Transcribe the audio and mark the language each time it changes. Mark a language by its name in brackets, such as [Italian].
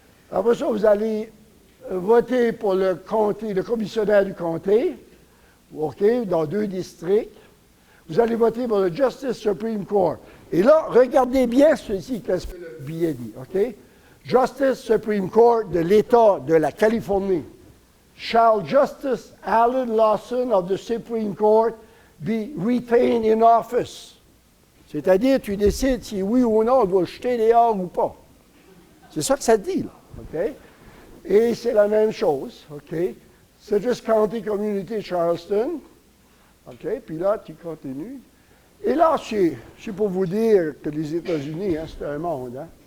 [French] Après ça, vous allez voter pour le comté, le commissionnaire du comté, dans 2 districts. Vous allez voter pour le Justice Supreme Court. Et là, regardez bien ceci, qu'est-ce que le billet dit. Justice Supreme Court de l'État de la Californie. [English] Shall Justice Alan Lawson of the Supreme Court be retained in office? [French] C'est-à-dire, tu décides si oui ou non, on doit le jeter dehors ou pas. C'est ça que ça dit, là. Et c'est la même chose, Citrus County Community Charleston. Puis là, tu continues. Et là, c'est pour vous dire que les États-Unis, c'est un monde.